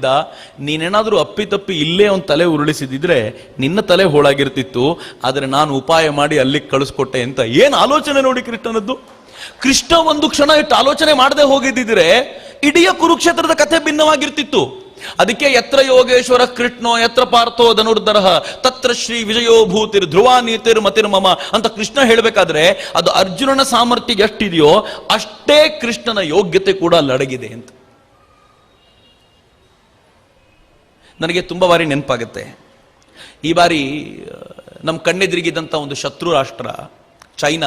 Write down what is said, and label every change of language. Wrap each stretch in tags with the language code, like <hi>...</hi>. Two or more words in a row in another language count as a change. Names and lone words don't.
<kn>ನೀನೇನಾದ್ರೂ ಅಪ್ಪಿತಪ್ಪಿ ಇಲ್ಲೇ ಅವನ ತಲೆ ಉರುಳಿಸಿದಿದ್ರೆ ನಿನ್ನ ತಲೆ ಹೋಳಾಗಿರ್ತಿತ್ತು, ಆದರೆ ನಾನು ಉಪಾಯ ಮಾಡಿ ಅಲ್ಲಿಗೆ ಕಳಿಸ್ಕೊಟ್ಟೆ ಅಂತ. ಏನ್ ಆಲೋಚನೆ ನೋಡಿ ಕೃಷ್ಣನದ್ದು. ಕೃಷ್ಣ ಒಂದು ಕ್ಷಣ ಇಟ್ಟು ಆಲೋಚನೆ ಮಾಡದೆ ಹೋಗಿದ್ದಿದ್ರೆ ಇಡೀ ಕುರುಕ್ಷೇತ್ರದ ಕಥೆ ಭಿನ್ನವಾಗಿರ್ತಿತ್ತು. ಅದಕ್ಕೆ</kn> <sa>ಯತ್ರ ಯೋಗೇಶ್ವರ ಕೃಷ್ಣೋ ಯತ್ರ ಪಾರ್ಥೋ ಧನುರ್ಧರ ತತ್ರ ಶ್ರೀ ವಿಜಯೋ ಭೂತಿರ್ ಧ್ರುವ ನೀತಿರ್ ಮತಿರ್ ಮಮ</sa> <kn>ಅಂತ ಕೃಷ್ಣ ಹೇಳಬೇಕಾದ್ರೆ, ಅದು ಅರ್ಜುನನ ಸಾಮರ್ಥ್ಯ ಎಷ್ಟಿದೆಯೋ ಅಷ್ಟೇ ಕೃಷ್ಣನ ಯೋಗ್ಯತೆ ಕೂಡ ಅಡಗಿದೆ ಅಂತ ನನಗೆ ತುಂಬಾ ಬಾರಿ ನೆನಪಾಗುತ್ತೆ. ಈ ಬಾರಿ ನಮ್ಮ ಕಣ್ಣೆದುರಿಗಿದ್ದಂಥ ಒಂದು ಶತ್ರು ರಾಷ್ಟ್ರ ಚೈನಾ.</kn>